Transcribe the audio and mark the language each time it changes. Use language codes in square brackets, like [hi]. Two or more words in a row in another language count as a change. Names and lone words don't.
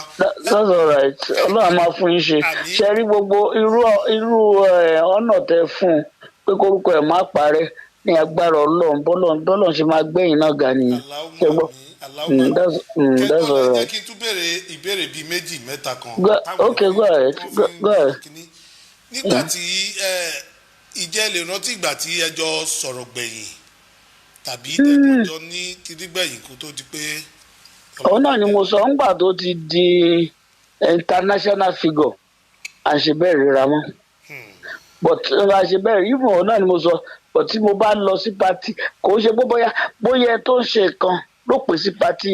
[en] that's all right. [yo] Ọlọ́run máa fún yín ṣe. Ṣe rí gbogbo irú ọ̀nà tẹ fún un pé kórúkọ ẹ̀ má parẹ́ ní agbára Ọlọ́run bọ́lọ́run ṣe máa gbẹ̀yìn náà ga nìyẹn. [en] That's all right. [yo] jẹ́ kí n tún béèrè ìbéèrè bíi méjì mẹ́ta kan. [en] Okay, go ahead. Go ahead. [yo] nígbà tí ìjẹ́ lè rántí ìgbà tí ẹjọ́ sọ̀rọ̀ gbẹ̀yìn tàbí tẹ̀kọ́jọ́ ní kìdígbẹ̀yìn kó tó di pé. òun náà ni mo sọ ńgbà tó ti di [en] international figure [yo] àṣebẹ́ẹ̀ ríra mọ́ but àṣebẹ́ẹ̀ rí ìmọ̀ òun náà ni mo sọ but tí mo bá lọ sí pati kò ṣe pé bóyá tó ń ṣe nǹkan ló pè sí pati